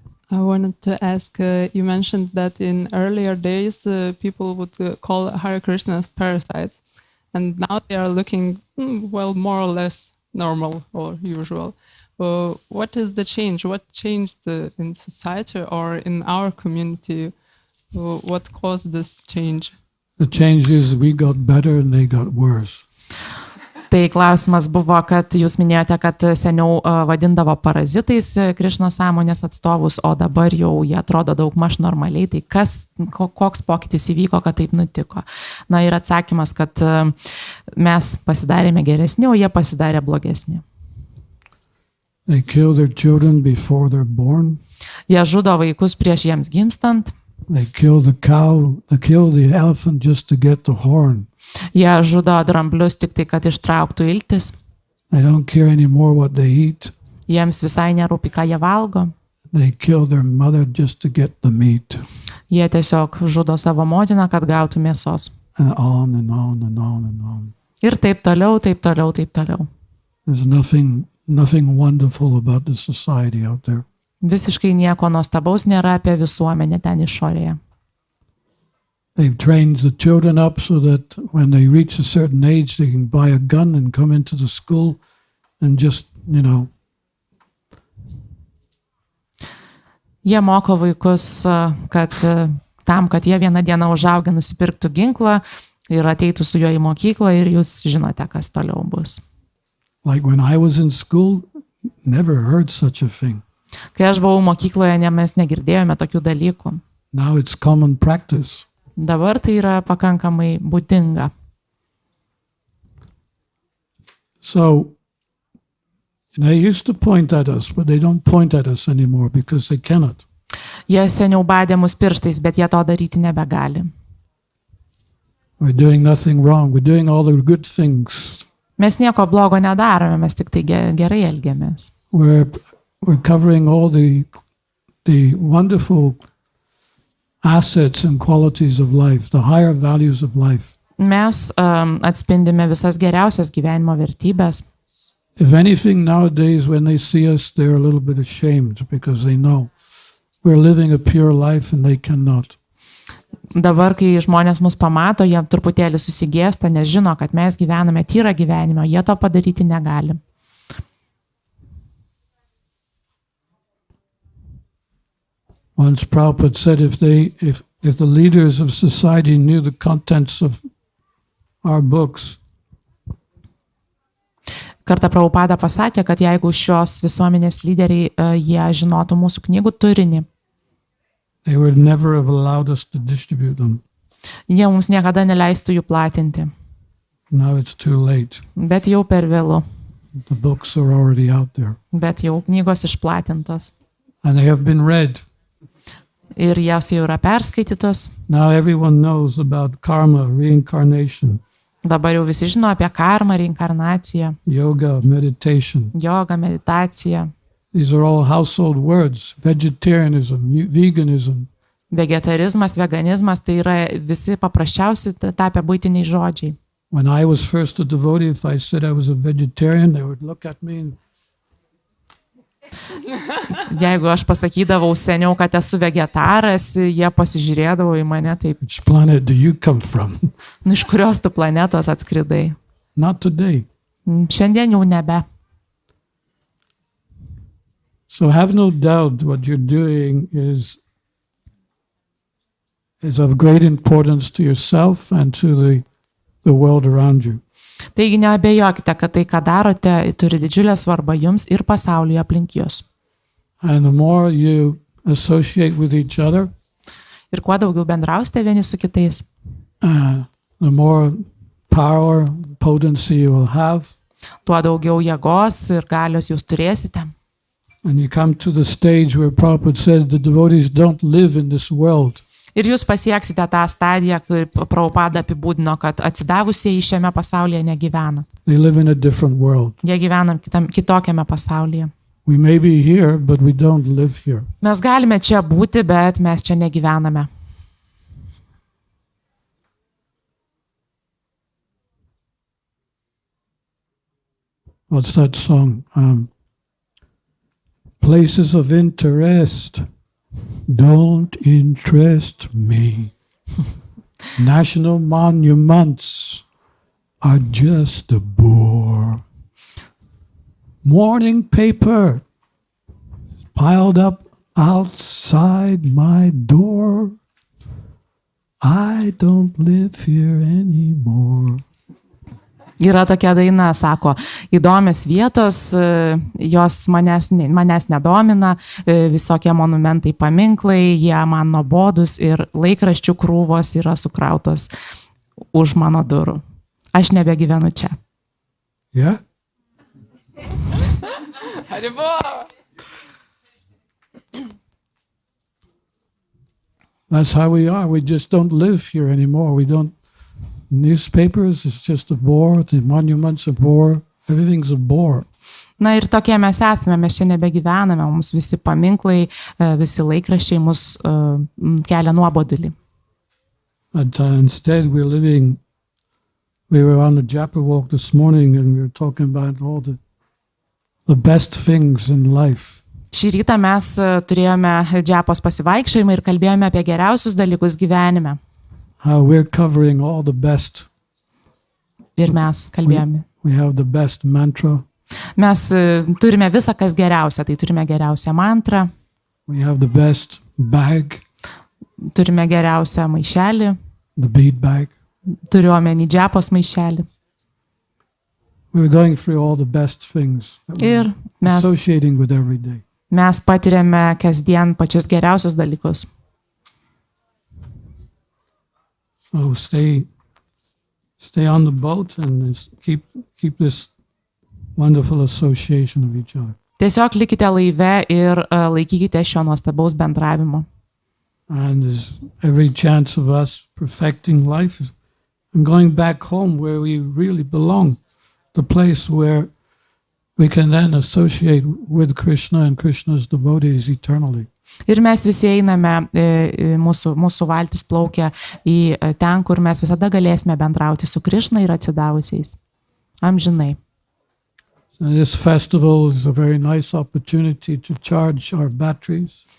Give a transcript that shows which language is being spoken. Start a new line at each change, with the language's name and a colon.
English: I wanted to ask, you mentioned that in earlier days people would call Hare Krishna as parasites, and now they are looking, well, more or less normal or usual. What is the change? What changed in society or in our community? What caused this change? The change is we got better and they got worse.
Lithuanian: Tai klausimas buvo, kad jūs minėjote, kad seniau vadindavo parazitais Krishno sąmonės atstovus, o dabar jau jie atrodo daug maž normaliai. Tai koks pokytis įvyko, kad taip nutiko? Na ir atsakymas, kad mes pasidarėme geresni, o jie pasidarė blogesni.
English: They kill their children before they're born.
Lithuanian: Jie žudo vaikus prieš jiems gimstant.
English: They kill the cow, they kill the elephant just to get the horn.
Lithuanian: Jie žudo dramblius tik tai, kad ištrauktų iltis.
English: They don't care anymore what they eat.
Lithuanian: Jiems visai nerūpi, ką jie valgo.
English: They kill their mother just to get the meat.
Lithuanian: Jie tiesiog žudo savo motiną, kad gautų mėsos.
English: And on and on and on and on.
Lithuanian: Ir taip toliau, taip toliau, taip toliau.
English: There's nothing wonderful about the society out there.
Lithuanian: Visiškai nieko nuostabaus nėra apie visuomenę ten išorėje.
English: They've trained the children up so that when they reach a certain age, they can buy a gun and come into the school and just,
Lithuanian: Jie moko vaikus, kad kad jie vieną dieną užaugę nusipirktų ginklą ir ateitų su juo į mokyklą ir jūs žinote, kas toliau bus.
English: Like when I was in school, never heard such a thing.
Lithuanian: Kai aš buvau mokykloje, mes negirdėjome tokių dalykų.
English: Now it's common practice.
Lithuanian: Dabar tai yra pakankamai būdinga.
English: So, they used to point at us, but they don't point at us anymore because they cannot.
Lithuanian: Jie seniau badė mus pirštais, bet jie to daryti nebegali.
English: We're doing nothing wrong. We're doing all the good things.
Lithuanian: Mes nieko blogo nedarome, mes tik tai gerai elgiamės.
English: We're covering all the wonderful assets and qualities of life, the higher values of life.
Lithuanian: Mes atspindime visas geriausias gyvenimo vertybės.
English: If anything, nowadays when they see us, they're a little bit ashamed because they know we're living a pure life and they cannot.
Lithuanian: Dabar, kai žmonės mus pamato, jie truputėlį susigėsta, nes žino, kad mes gyvename tyrą gyvenimą, jie to padaryti negali.
English: Once Prabhupada said if the leaders of society knew the contents of our books,
Lithuanian: Kartą Prabhupada pasakė, kad jeigu šios visuomenės lyderiai jie žinotų mūsų knygų turinį,
English: they would never have allowed us to distribute them.
Lithuanian: Jie mums niekada neleistų jų platinti.
English: Now it's too late.
Lithuanian: Bet jau per vėlu.
English: The books are already out there.
Lithuanian: Bet jau knygos išplatintos.
English: And they have been read.
Lithuanian: Ir jos jau yra perskaitytos.
English: Now everyone knows about karma, reincarnation.
Lithuanian: Dabar jau visi žino apie karmą, reinkarnaciją.
English: Yoga, meditation.
Lithuanian: Joga, meditacija.
English: These are all household words. Vegetarianism, veganism.
Lithuanian: Vegetarizmas, veganizmas, tai yra visi paprasčiausi tapę buitiniai žodžiai.
English: When I was first a devotee, if I said I was a vegetarian, they would look at me and
Lithuanian: Jeigu aš pasakydavau seniau, kad esu vegetaras, jie pasižiūrėdavo į mane taip.
English: Which planet do you come from?
Lithuanian: Iš kurios tu planetos atskridai?
English: Not today.
Lithuanian: Šiandien jau nebe.
English: So have no doubt what you're doing is of great importance to yourself and to the world around you.
Lithuanian: Taigi neabejokite, kad tai, ką darote, turi didžiulę svarbą jums ir pasaulyje aplink jūs.
English: And the more you associate with each other,
Lithuanian: ir kuo daugiau bendrausite vieni su kitais,
English: the more power, potency you will have.
Lithuanian: Tuo daugiau jėgos ir galios jūs turėsite.
English: And you come to the stage where Prabhupada said the devotees don't live in this world.
Lithuanian: Ir jūs pasieksite tą stadiją, kai Prabhupada apibūdino, kad atsidavusieji šiame pasaulyje negyvena.
English: They live in a different world.
Lithuanian: Jie gyvena kitokiame pasaulyje.
English: We may be here, but we don't live here.
Lithuanian: Mes galime čia būti, bet mes čia negyvename.
English: What's that song? Places of interest don't interest me. National monuments are just a bore. Morning paper piled up outside my door. I don't live here anymore.
Lithuanian: Yra tokia daina, sako, įdomios vietos, jos manęs nedomina, visokie monumentai, paminklai, jie man nuobodus ir laikraščių krūvos yra sukrautos už mano durų. Aš nebegyvenu čia.
English: Yeah? That's how we are. We just don't live here anymore. newspapers is just a bore, the monuments a bore, everything's a bore.
Lithuanian: Na ir tokie mes esame, mes čia nebegyvename, mums visi paminklai, visi laikraščiai mus kelia nuobodulį.
English: But instead we were on the Japa walk this morning and we were talking about all the best things in life.
Lithuanian: Šį rytą mes turėjome džiapos pasivaikščiojimą ir kalbėjome apie geriausius dalykus gyvenime.
English: How we're covering all the best.
Lithuanian: Ir mes kalbėjome.
English: We have the best mantra.
Lithuanian: Mes turime visą, kas geriausia. Tai turime geriausią mantrą.
English: We have the best bag.
Lithuanian: Turime geriausią maišelį.
English: The bead bag.
Lithuanian: Turiu omeny džiapos maišelį.
English: We're going through all the best things that
Lithuanian: Ir
English: we're associating with every day.
Lithuanian: Mes patiriame kasdien pačius geriausius dalykus.
English: So stay on the boat and keep this wonderful association of each other.
Lithuanian: Tiesiog likite laive ir laikykite šio nuostabaus bendravimo.
English: And there's every chance of us perfecting life and going back home where we really belong, the place where we can then associate with Krishna and Krishna's devotees eternally.
Lithuanian: Ir mes visi einame, mūsų valtis plaukia į ten, kur mes visada galėsime bendrauti su Krishna ir atsidavusiais. Amžinai.
English: So this festival is a very nice opportunity to charge our batteries.